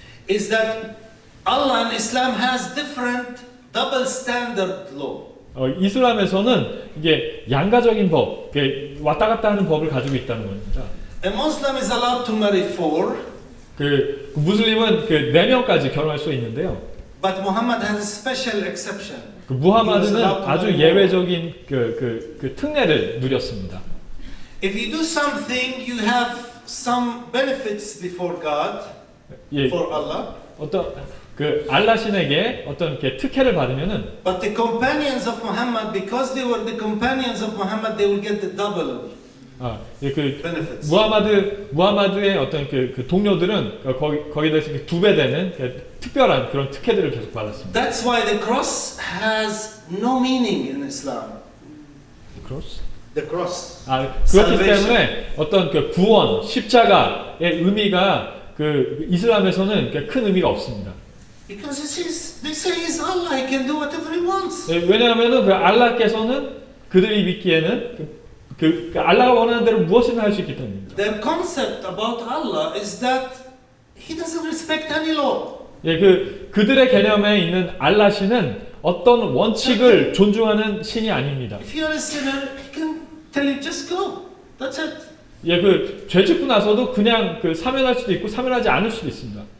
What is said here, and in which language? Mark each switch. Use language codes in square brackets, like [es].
[en] is that Allah and Islam has different double standard law. [ko] 이슬람에서는 이게 양가적인 법, 왔다 갔다 하는 법을 가지고 있다는 겁니다. [en] A Muslim is allowed to marry 4. [ko] 무슬림은 4명까지 결혼할 수 있는데요. [en] But Muhammad has a special exception. [ko] 무하마드는 아주 예외적인 특례를 누렸습니다. [en] If you do something, you have some benefits before God, [ko] 예, [en] for Allah. [ko] 알라 신에게 어떤 특혜를 받으면은 [en] But the companions of Muhammad, because they were the companions of Muhammad, they will get the double benefits. [ko] 무하마드의 어떤 동료들은 거기에 대해서 2배 되는 특별한 그런 특혜들을 계속 받았습니다. [en] That's why the cross has no meaning in Islam. 크로스? The cross. [ko] 그렇기 때문에 어떤 구원, 십자가의 의미가 이슬람에서는 큰 의미가 없습니다. [en] Because they say he's Allah, he can do whatever he wants. [ko] 왜냐하면은 알라께서는 그들이 믿기에는 알라가 원하는 대로 무엇이든 할 수 있기 때문입니다. [en] Their concept about Allah is that he doesn't respect any law. [ko] 예, 그들의 개념에 있는 알라 신은 어떤 원칙을 존중하는 신이 아닙니다. [en] If you're a sinner, he can tell you just go. That's it. [ko] 예, 죄 짓고 나서도 그냥 사면할 수도 있고 사면하지 않을 수도 있습니다.